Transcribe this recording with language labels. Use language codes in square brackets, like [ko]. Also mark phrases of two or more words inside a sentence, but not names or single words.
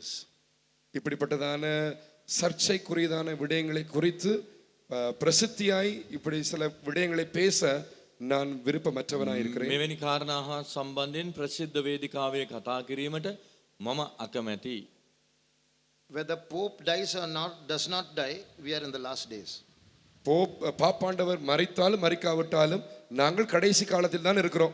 [ta] இப்படிப்பட்டதான சர்ச்சைக்குரியதான விடயங்களை குறித்து பிரசித்தியாய் இப்படி சில விடயங்களை பேச நான் விருப்பமற்றவனாய் இருக்கிறேன். [si] මෙවැනි කාරණා හා සම්බන්ධයෙන් ප්‍රසිද්ධ වේදිකාවේ කතා කිරීමට මම අකමැතියි. [en] Whether Pope dies or not, does not die, we are in the last days. [ta] பாப்பாண்டவர் மரித்தாலும் மரிக்காவிட்டாலும் நாங்கள் கடைசி காலத்தில் தான் இருக்கிறோம்.